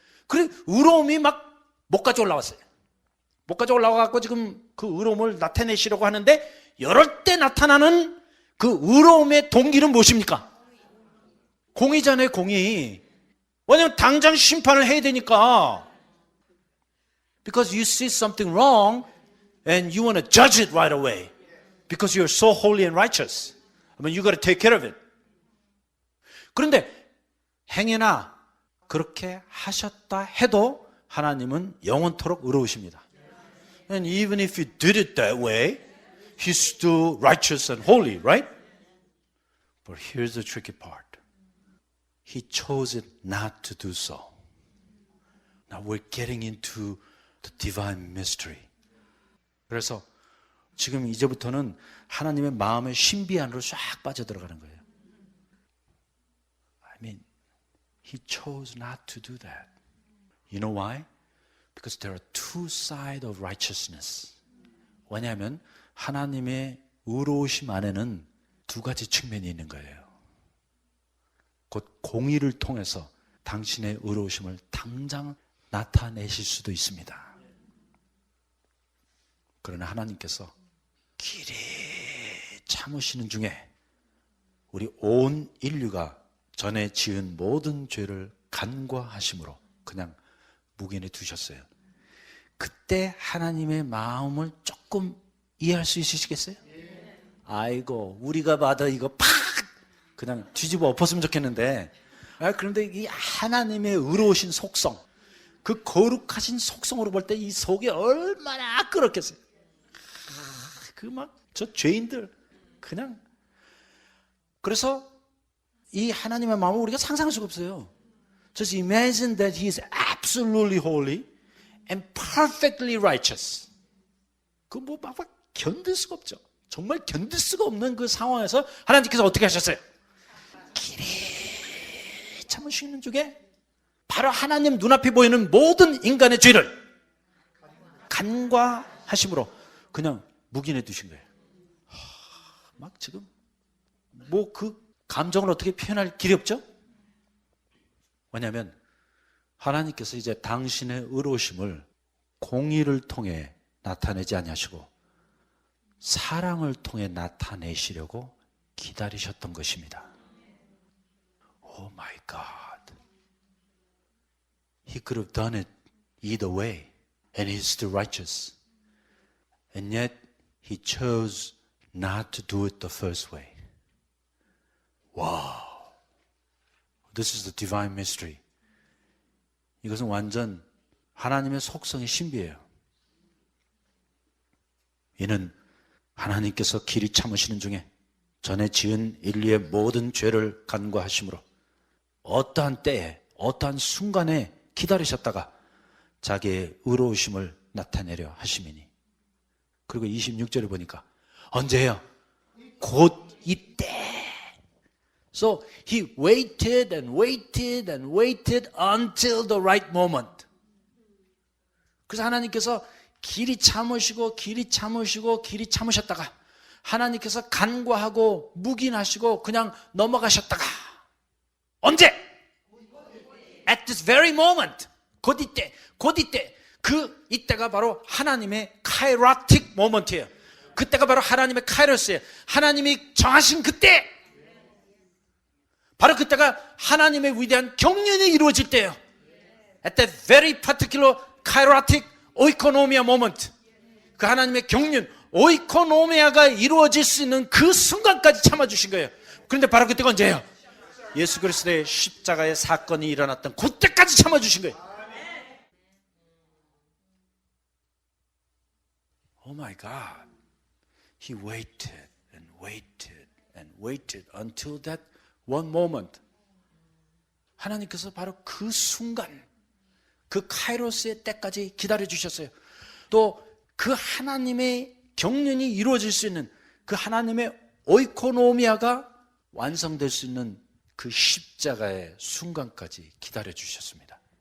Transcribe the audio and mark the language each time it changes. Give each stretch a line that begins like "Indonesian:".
Korean: 그래 의로움이 막 목까지 올라왔어요. 목까지 올라와갖고 지금 그 의로움을 나타내시려고 하는데, 이럴 때 나타나는 그 의로움의 동기는 무엇입니까? 공의잖아요, 공의. 왜냐하면 당장 심판을 해야 되니까.
English: Because you see something wrong and you want to judge it right away. Because you're so holy and righteous. I mean, you got to take care of it.
Korean: 그런데 행여나 그렇게 하셨다 해도 하나님은 영원토록 의로우십니다.
English: And even if you did it that way, He's still righteous and holy, right? But here's the tricky part. He chose it not to do so. Now we're getting into the divine mystery.
Korean: 그래서 지금 이제부터는 하나님의 마음의 신비 안으로 쫙 빠져들어가는 거예요.
English: I mean, He chose not to do that. You know why? Because there are two sides of righteousness.
Korean: 왜냐하면 하나님의 의로우심 안에는 두 가지 측면이 있는 거예요. 곧 공의를 통해서 당신의 의로우심을 당장 나타내실 수도 있습니다. 그러나 하나님께서 길이 참으시는 중에 우리 온 인류가 전에 지은 모든 죄를 간과하심으로 그냥 묵인해 두셨어요. 그때 하나님의 마음을 조금 이해할 수 있으시겠어요? 아이고 우리가 받아 이거 팍 그냥 뒤집어 엎었으면 좋겠는데, 그런데 이 하나님의 의로우신 속성, 그 거룩하신 속성으로 볼 때 이 속이 얼마나 끓었겠어요. 그 막 저 죄인들 그냥. 그래서 이 하나님의 마음을 우리가 상상할 수가 없어요.
English: Just imagine that He is absolutely holy and perfectly righteous.
Korean: 그 뭐 막 견딜 수가 없죠. 정말 견딜 수가 없는 그 상황에서 하나님께서 어떻게 하셨어요? 길이 참으시는 중에 바로 하나님 눈앞에 보이는 모든 인간의 죄를 간과하심으로 그냥 묵인해 두신 거예요. 막 지금 뭐 그 감정을 어떻게 표현할 길이 없죠? 왜냐하면 하나님께서 이제 당신의 의로우심을 공의를 통해 나타내지 아니하시고 사랑을 통해 나타내시려고 기다리셨던 것입니다.
English: Oh my God. He could have done it either way, and He's still righteous. And yet He chose not to do it the first way. Wow. This is the divine mystery.
Korean: 이것은 완전 하나님의 속성의 신비예요. 이는 하나님께서 길이 참으시는 중에 전에 지은 인류의 모든 죄를 간과하심으로 어떠한 때에 어떠한 순간에 기다리셨다가 자기의 의로우심을 나타내려 하심이니. 그리고 26절에 보니까 언제예요? 곧 이때.
English: So he waited and waited and waited until the right moment.
Korean: 그래서 하나님께서 길이 참으시고 길이 참으시고 길이 참으셨다가 하나님께서 간과하고 묵인하시고 그냥 넘어가셨다가 언제?
English: At this very moment.
Korean: 곧 이때. 곧 이때. 그 이때가 바로 하나님의 카이라틱 모먼트예요. 그때가 바로 하나님의 카이로스예요. 하나님이 정하신 그때. 바로 그때가 하나님의 위대한 경륜이 이루어질 때예요.
English: At that very particular 카이라틱 오이코노미아 모먼트.
Korean: 그 하나님의 경륜, 오이코노미아가 이루어질 수 있는 그 순간까지 참아주신 거예요. 그런데 바로 그때가 언제예요? 예수 그리스도의 십자가의 사건이 일어났던 그때까지 참아주신 거예요.
English: Oh my God. He waited and waited and waited until that one moment.
Korean: 하나님께서 바로 그 순간, 그 카이로스의 때까지 기다려주셨어요. 또 그 하나님의 경륜이 이루어질 수 있는 그 하나님의 오이코노미아가 완성될 수 있는 그 십자가의 순간까지 기다려주셨습니다.